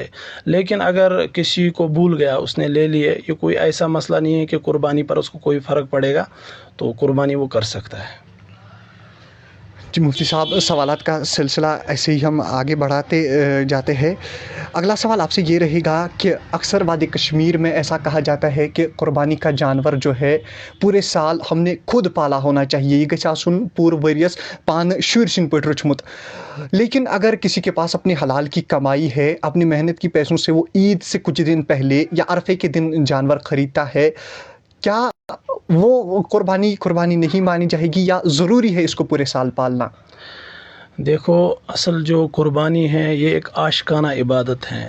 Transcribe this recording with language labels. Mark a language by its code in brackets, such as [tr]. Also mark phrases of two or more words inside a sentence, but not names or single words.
[ur] لیکن اگر کسی کو بھول گیا، اس نے لے لیے، یہ کوئی ایسا مسئلہ نہیں ہے کہ قربانی پر اس کو کوئی فرق پڑے گا، تو قربانی وہ کر سکتا ہے۔ جی مفتی صاحب، سوالات کا سلسلہ ایسے ہی ہم آگے بڑھاتے جاتے ہیں۔ اگلا سوال آپ سے یہ رہے گا کہ اکثر وادی کشمیر میں ایسا کہا جاتا ہے کہ قربانی کا جانور جو ہے پورے سال ہم نے خود پالا ہونا چاہیے، یہ [ks] گژھِ آسُن پور ؤریَس پانہٕ شُرۍ سٕنٛدۍ پٲٹھۍ رچمت۔ [ur] لیکن اگر کسی کے پاس اپنی حلال کی کمائی ہے، اپنی محنت کی پیسوں سے وہ عید سے کچھ دن پہلے یا عرفے کے دن جانور خریدتا ہے، کیا وہ قربانی نہیں مانی جائے گی یا ضروری ہے اس کو پورے سال پالنا؟ دیکھو، اصل جو قربانی ہے یہ ایک عاشقانہ عبادت ہے۔